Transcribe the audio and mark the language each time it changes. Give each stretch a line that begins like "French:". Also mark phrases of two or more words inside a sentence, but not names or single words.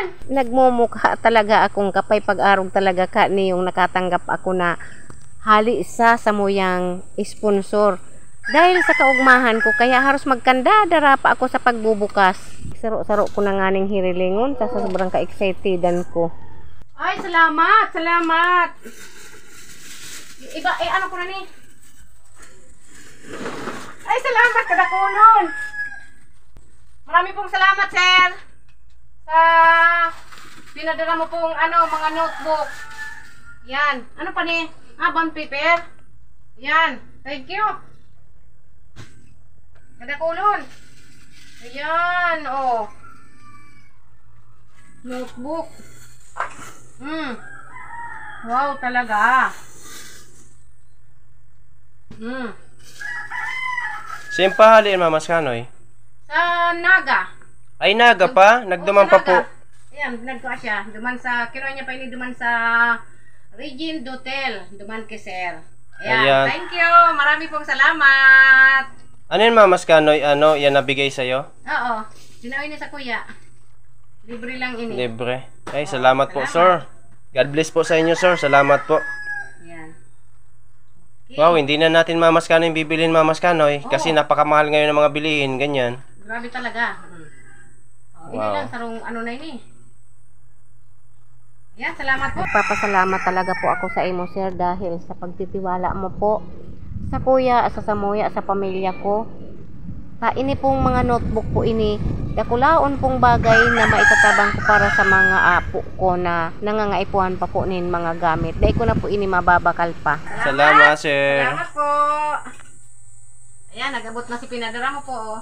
Bikol: nagmumukha talaga akong kapay pag-arog talaga ka niyong nakatanggap ako na hali sa samuyang sponsor. Dahil sa kaugmahan ko, kaya haros magkandadara pa ako sa pagbubukas. Saro-saro ko na nga ning hirilingon sa sobrang ka-excitedan ko. Ay, salamat! Salamat! Iba, ano ko na ni? Ay, salamat! Kadakunon!
Filipino: Marami pong salamat, sir! Sa pinadala mo pong mga notebook.
Bikol: Yan. Ano pa ni? Bond paper. Yan.
English: Thank you.
Bikol: Kadakulon. Ayan. Oh. Notebook. Wow, talaga. Saan pahalin, Mama Skanoy? Sa Naga. Ay, Naga pa? Nagduman pa po. Ayan, nagkuha siya. Duman sa, kinuha niya pa ini duman sa Regine Dotel. Duman kay Sir. Ayan. Thank you.
Filipino: Marami pong salamat. Ano yun, Mama Skanoy? Yan nabigay sa'yo?
Bikol: Oo. Dinawin niya sa kuya. Libre lang ini.
Filipino: Libre. Ay, salamat po, sir.
English: God bless
Filipino: po sa inyo, sir. Salamat po. Ayan. Okay. Wow, hindi na natin Mama Skanoy bibilin, Mama Skanoy. Kasi napakamahal ngayon ng mga bilihin, ganyan. Grabe talaga.
Bikol: Hindi lang sarong na ini.
Filipino: Yan, salamat po. Papasalamat talaga po ako sa imo, sir, dahil sa pagtitiwala mo po sa kuya,
Bikol: sa samuya, sa pamilya ko. Ini pong mga notebook po ini, dakulaon pong bagay na maitatabang ko para sa mga apo ko na nangangaipuhan pa po nin mga gamit. Dahil ko na po ini mababakal pa. Salamat, sir.
Filipino: Salamat po.
Bikol: Ayan, nagabot na si pinadara mo po.